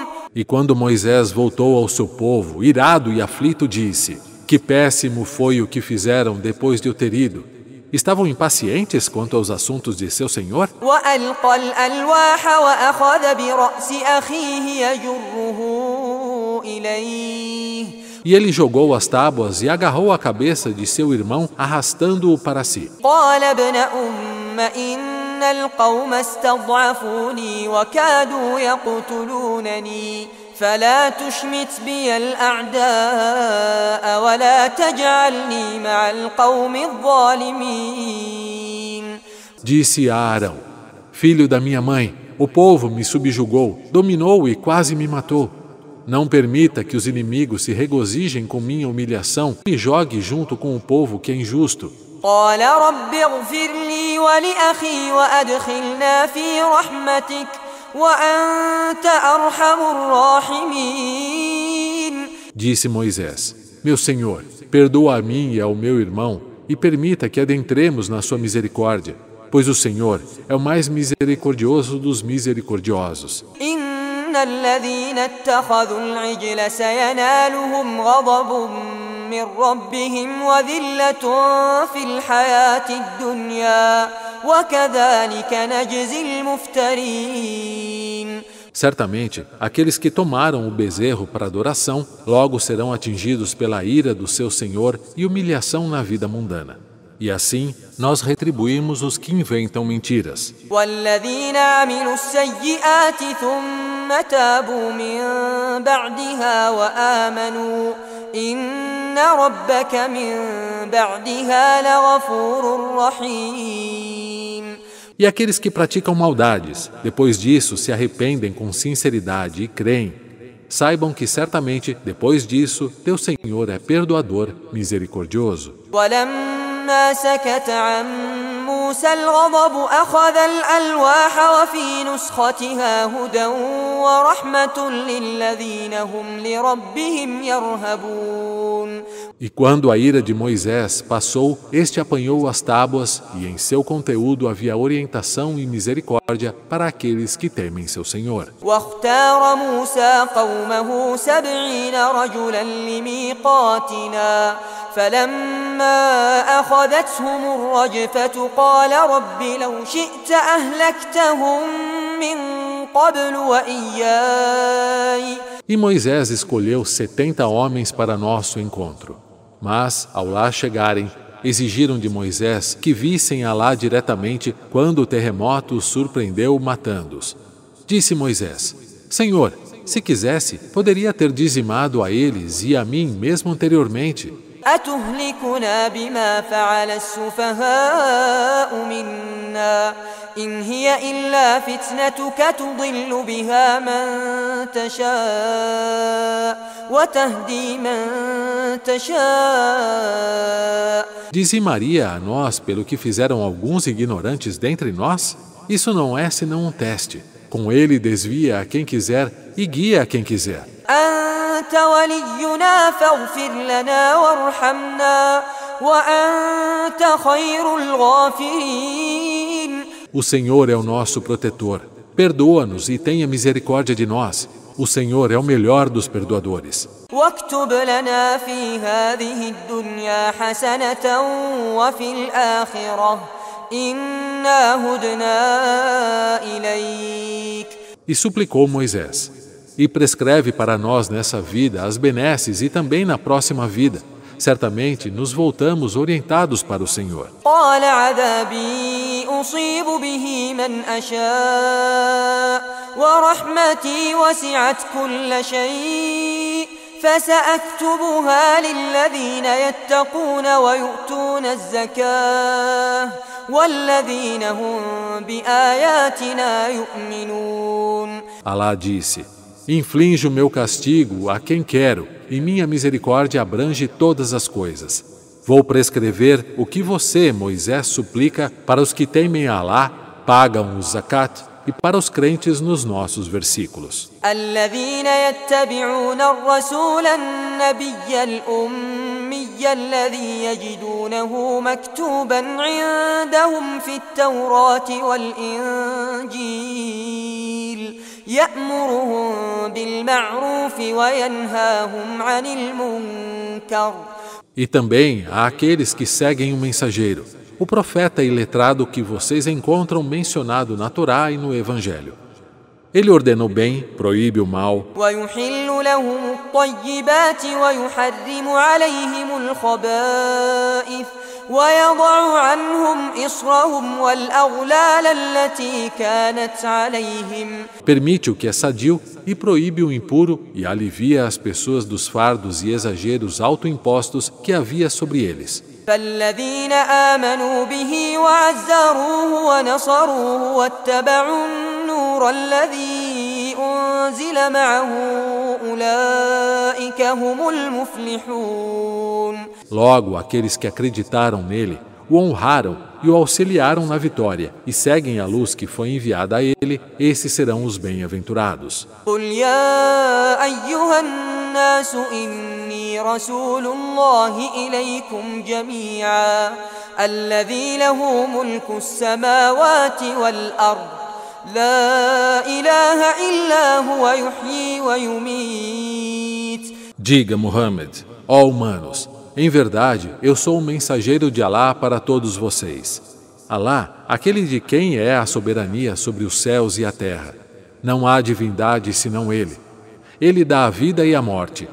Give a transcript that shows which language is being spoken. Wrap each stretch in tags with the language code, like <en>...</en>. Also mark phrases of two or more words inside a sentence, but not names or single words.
<pt>E quando Moisés voltou ao seu povo, irado e aflito, disse: que péssimo foi o que fizeram depois de eu ter ido. Estavam impacientes quanto aos assuntos de seu Senhor?</pt> <ar>وألقى الألواح وأخذ برأس أخيه يجره إليه.</ar> <pt>E ele jogou as tábuas e agarrou a cabeça de seu irmão, arrastando-o para si.</pt> <ar>قال ابن أم إن القوم استضعفوني وكادوا يقتلونني فلا تشمت بي الأعداء ولا تجعلني مع القوم الظالمين.</ar> <pt>Disse a Arão: filho da minha mãe, o povo me subjugou, dominou e quase me matou. Não permita que os inimigos se regozijem com minha humilhação e me jogue junto com o povo que é injusto.</pt> <ar>قال رب اغفر لي ولأخي وأدخلنا في رحمتك وأنت أرحم الراحمين.</ar> <pt>Disse Moisés: meu Senhor, perdoa a mim e ao meu irmão e permita que adentremos na sua misericórdia, pois o Senhor é o mais misericordioso dos misericordiosos.</pt> <ar>إن الذين اتخذوا العجل سينالهم غضب من ربهم وذلة في الحياة الدنيا وكذلك نجزي المفترين.</ar> <pt>Certamente, aqueles que tomaram o bezerro para adoração logo serão atingidos pela ira do seu Senhor e humilhação na vida mundana. E assim, nós retribuímos os que inventam mentiras.</pt> <ar>والذين عملوا السيئات ثم تابوا من بعدها وآمنوا إن ربك من بعدها لغفور رحيم.</ar> <pt>E aqueles que praticam maldades, depois disso se arrependem com sinceridade e creem, saibam que certamente, depois disso, teu Senhor é perdoador, misericordioso.</pt> <ar>ولما سكت عن موسى الغضب أخذ الألواح وفي نسختها هدى ورحمة للذين هم لربهم يرهبون.</ar> <pt>E quando a ira de Moisés passou, este apanhou as tábuas e em seu conteúdo havia orientação e misericórdia para aqueles que temem seu Senhor.</pt> <ar>واختار موسى قومه 70 رجلا لميقاتنا فلما أخذتهم الرجفة قال رب لو شئت أهلكتهم من قبل وإياي.</ar> <pt>E Moisés escolheu 70 homens para nosso encontro. Mas, ao lá chegarem, exigiram de Moisés que vissem Alá diretamente quando o terremoto os surpreendeu matando-os. Disse Moisés: Senhor, se quisesse, poderia ter dizimado a eles e a mim mesmo anteriormente.</pt> <ar>أتهلكنا بما فعل السفهاء منا إن هي إلا فتنتك تضل بها من تشاء وتهدي من تشاء.</ar> <pt>Dizimaria a nós pelo que fizeram alguns ignorantes dentre nós? Isso não é senão um teste. Com ele desvia a quem quiser e guia a quem quiser.</pt> <ar>أنت ولينا فاغفر لنا وارحمنا وأنت خير الغافرين.</ar> <pt>O Senhor é o nosso protetor. Perdoa-nos e tenha misericórdia de nós. O Senhor é o melhor dos perdoadores.</pt> <ar>واكتب لنا في هذه الدنيا حسنة وفي الآخرة إنا هدنا إليك.</ar> <pt>E suplicou Moisés: e prescreve para nós nessa vida as benesses e também na próxima vida. Certamente nos voltamos orientados para o Senhor.</pt> <ar>قال عذابي أصيب به من أشاء ورحمتي وسعت كل شيء فسأكتبها للذين يتقون ويؤتون الزكاة والذين هم بآياتنا يؤمنون.</ar> <pt>Alá disse: inflijo meu castigo a quem quero, e minha misericórdia abrange todas as coisas. Vou prescrever o que você, Moisés, suplica para os que temem a Alá, pagam o zakat, e para os crentes nos nossos versículos.</pt> <ar>الذين يتبعون الرسول النبي الأمي الذي يجدونه مكتوبا عندهم في التوراة والإنجيل يأمرهم بالمعروف وينهاهم عن المنكر.</ar> <pt>E também há aqueles que seguem o mensageiro, o profeta e letrado que vocês encontram mencionado na Torá e no Evangelho. Ele ordena o bem, proíbe o mal.</pt> <ar>ويحل لهم الطيبات ويحرم عليهم الخبائث ويضع عنهم إصرهم والأغلال التي كانت عليهم.</ar> <pt>Permite o que é sadio e proíbe o impuro e alivia as pessoas dos fardos e exageros autoimpostos que havia sobre eles.</pt> <ar>فالذين آمنوا به وعزروه ونصروه واتبعوا النور الذي أنزل معه أولئك هم المفلحون.</ar> <pt>Logo, aqueles que acreditaram nele, o honraram e o auxiliaram na vitória, e seguem a luz que foi enviada a ele, esses serão os bem-aventurados.</pt> <ar>قل يا أيها الناس إني رسول الله إليكم جميعا الذي له ملك السماوات والأرض لا إله إلا هو يحيي ويميت.</ar> <pt>Diga, Muhammad, ó humanos, em verdade, eu sou o mensageiro de Alá para todos vocês. Alá, aquele de quem é a soberania sobre os céus e a terra. Não há divindade senão Ele. Ele dá a vida e a morte.</pt>